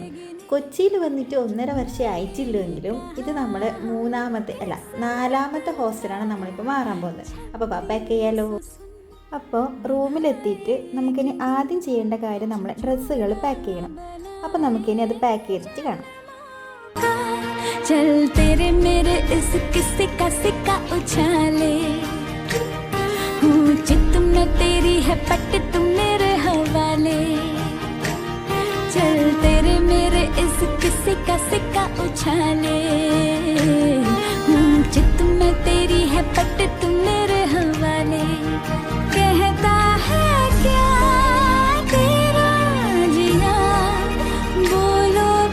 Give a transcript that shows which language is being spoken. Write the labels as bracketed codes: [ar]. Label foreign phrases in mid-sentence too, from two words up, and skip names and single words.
[ml] കൊച്ചിയിൽ വന്നിട്ട് 1.5 വർഷം ആയിട്ടില്ലെങ്കിലും ഇത് നമ്മൾ നാലാമത്തെ ഹോസ്റ്റലാണ് നമ്മളിപ്പോൾ മാറാൻ പോകുന്നത്. അപ്പോൾ പാക്ക് ചെയ്യാലോ. അപ്പോൾ റൂമിലെത്തിയിട്ട് നമുക്കിനി ആദ്യം ചെയ്യേണ്ട കാര്യം നമ്മൾ ഡ്രസ്സുകൾ പാക്ക് ചെയ്യണം. അപ്പോൾ നമുക്കിനി അത് പാക്ക് ചെയ്തിട്ട് കാണാം. [hi] चल तेरे मेरे इस किस्से का सिक्का उछाले हूँ चित में तेरी है पट तुम मेरे हवाले चल तेरे मेरे इस किस्से का सिक्का उछाले हूँ चित में तेरी है पट तुम मेरे हवाले कहता है क्या तेरा जिया बोलो